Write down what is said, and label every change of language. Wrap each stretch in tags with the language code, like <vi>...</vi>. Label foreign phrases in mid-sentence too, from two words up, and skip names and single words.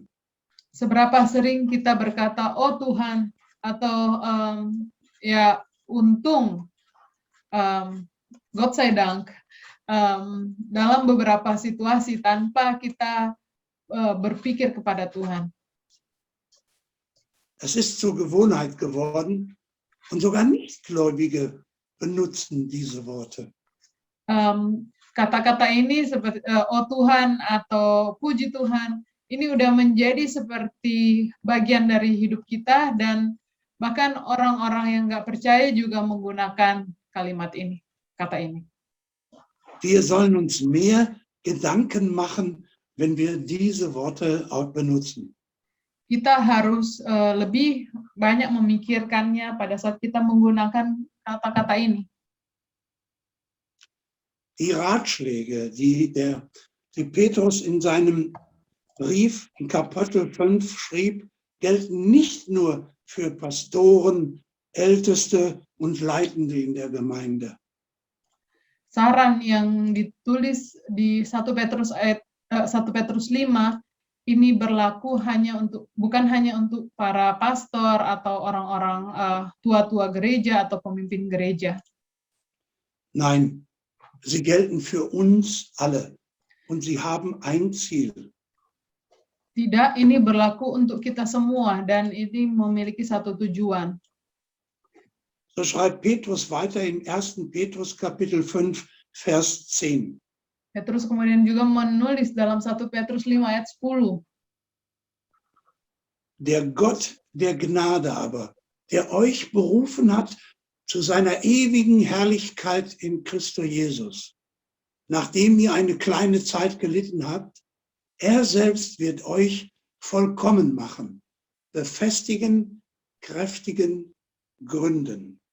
<id>Seberapa sering kita berkata, oh Tuhan, atau ya untung,</id> <de>Gott sei Dank,</de> <id>dalam beberapa situasi tanpa kita berpikir kepada Tuhan.</id> <de>Es ist zur Gewohnheit geworden und sogar Nichtgläubige benutzen diese Worte.</de> <id>Kata-kata ini seperti oh Tuhan atau puji Tuhan, ini udah menjadi seperti bagian dari hidup kita dan bahkan orang-orang yang nggak percaya juga menggunakan kalimat ini, kata ini.</id> <de>Wir sollen uns mehr Gedanken machen, wenn wir diese Worte auch benutzen.</de> <id>Kita harus lebih banyak memikirkannya pada saat kita menggunakan kata-kata ini.</id> <de>Die Ratschläge, die Petrus in seinem Brief in Kapitel 5 schrieb, gelten nicht nur für Pastoren, Älteste und Leitende in der Gemeinde.</de> <id>Saran yang ditulis di 1 Petrus 5 ini berlaku bukan hanya untuk para pastor atau orang-orang tua-tua gereja atau pemimpin gereja.</id> <de>Nein, sie gelten für uns alle und sie haben ein Ziel.</de> <id>Tidak, ini berlaku untuk kita semua dan ini memiliki satu tujuan.</id> <de>So schreibt Petrus weiter in 1. Petrus Kapitel 5, Vers 10.</de> <id>Petrus kemudian juga menulis dalam 1 Petrus 5 ayat 10.</id> <de>Der Gott der Gnade aber, der euch berufen hat zu seiner ewigen Herrlichkeit in Christo Jesus, nachdem ihr eine kleine Zeit gelitten habt, er selbst wird euch vollkommen machen, befestigen, kräftigen, gründen.</de>